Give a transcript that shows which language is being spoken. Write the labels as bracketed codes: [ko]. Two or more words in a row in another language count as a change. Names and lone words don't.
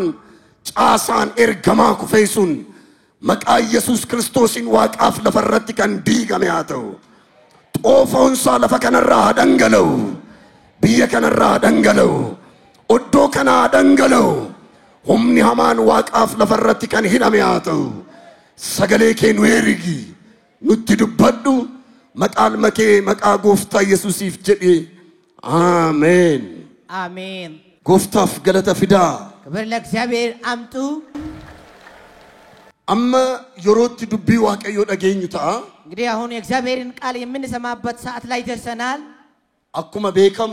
[om] caasaan ergamaa kufee sun maqaa Yesuus Kiristoosin waaqaaf lafarratti kan diigame haa ta'u xoofoonsaa lafa kanarraa haa dhangala'u biyya kanarraa haa dhangala'u oddoo kanaa haa dhangala'u humni hamaan waaqaaf lafarratti kan hidhame haa ta'u sagalee kee nu ergi nutti dubbadhu maqaan makee maqaa gooftaa Yesuusiif jedhe አሜን [am] አሜን [om] Gooftaaf galata fida [am] ክብር ለእግዚአብሔር አምጡ [om] Amma yeroo dubbii Waaqayyoo dhageenyuutti [am] እንግዲህ አሁን የእግዚአብሔርን ቃል የምንሰማበት ሰዓት ላይ ደርሰናል [om] Akkuma beekamu